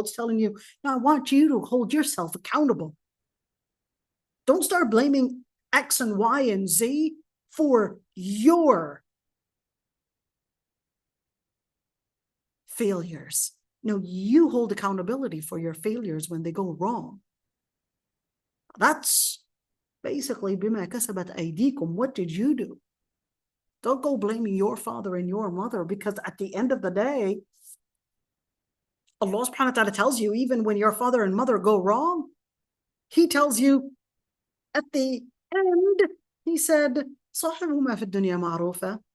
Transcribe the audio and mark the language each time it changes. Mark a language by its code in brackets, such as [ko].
[en] It's telling you, no, I want you to hold yourself accountable. Don't start blaming X and Y and Z for your failures. No, you hold accountability for your failures when they go wrong. That's basically [ar] بما كسبت أيديكم. [en] What did you do? Don't go blaming your father and your mother, because at the end of the day, Allah [ar] subhanahu wa ta'ala [en] tells you, even when your father and mother go wrong, He tells you at the end, He said, [ar] صاحبهما في الدنيا معروفة.